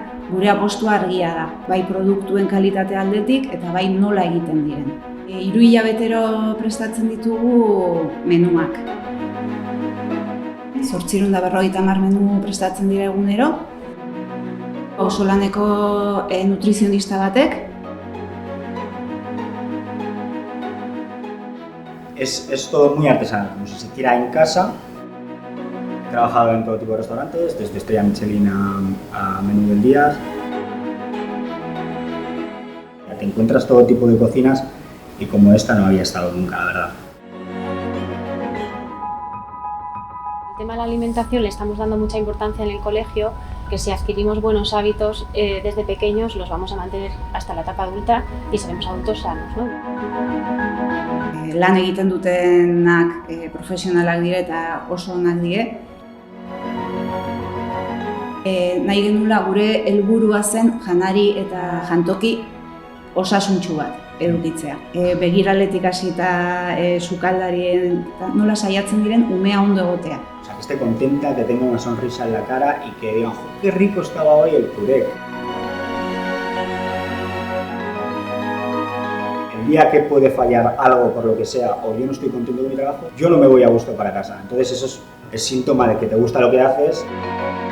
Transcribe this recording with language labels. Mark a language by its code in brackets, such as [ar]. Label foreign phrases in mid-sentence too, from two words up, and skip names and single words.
[eu] Gure apostua argia da, bai produktuen kalitate aldetik eta bai nola egiten diren. 3 hilabetero prestatzen ditugu menuak. 850 menu prestatzen dira egunero. Auzolaneko nutrizionista batek. [es] Es todo muy artesanal, como si se hiciera en casa. He trabajado en todo tipo de restaurantes, desde estrella Michelin a menú del día. Te encuentras todo tipo de cocinas y como esta no había estado nunca, la verdad. El tema de la alimentación le estamos dando mucha importancia en el colegio, que si adquirimos buenos hábitos desde pequeños los vamos a mantener hasta la etapa adulta y seremos adultos sanos, ¿no? [eu] Lan egiten dutenak profesionalak dire eta oso onak die. Nahi genula gure helburua zen janari eta jantoki osasuntsu bat edukitzea. Begiraletik hasita sukaldarien nola saiatzen diren umea ondo egotea. [es] O sea, que esté contenta, que tenga una sonrisa en la cara y que digan, ¡qué rico estaba hoy el puré! El día que puede fallar algo por lo que sea o yo no estoy contento con mi trabajo, yo no me voy a gusto para casa. Entonces eso es síntoma de que te gusta lo que haces.